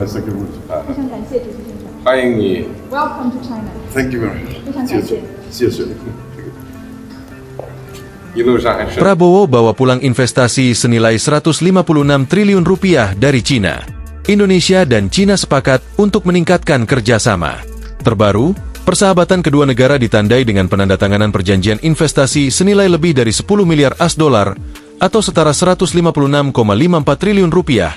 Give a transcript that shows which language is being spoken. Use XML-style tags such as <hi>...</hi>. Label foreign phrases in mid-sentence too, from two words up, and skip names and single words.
<zh>非常感谢主席先生。欢迎你。</zh> <en>Welcome to China。 Thank you very much。</en> <zh>非常感谢。谢谢。一路上还是</zh> <id>Prabowo bawa pulang investasi senilai 156 triliun rupiah dari Cina. Indonesia dan Cina sepakat untuk meningkatkan kerjasama. Terbaru, persahabatan kedua negara ditandai dengan penandatanganan perjanjian investasi senilai lebih dari 10 miliar AS dolar atau setara 156,54 triliun rupiah.</id>